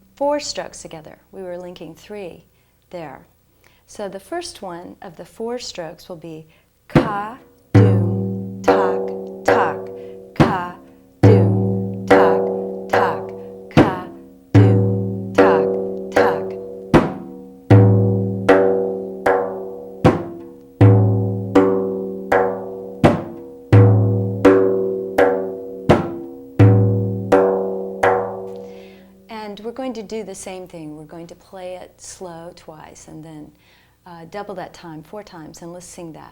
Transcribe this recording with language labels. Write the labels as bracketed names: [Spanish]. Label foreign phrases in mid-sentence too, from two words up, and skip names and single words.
[English] 4 strokes together. We were linking 3 there. So the first one of the 4 strokes will be ka, doom, tak, tak, ka, doom, tak, tak, ka, doom, tak, tak. And we're going to do the same thing. We're going to play it slow twice and then double that time 4 times, and let's sing that.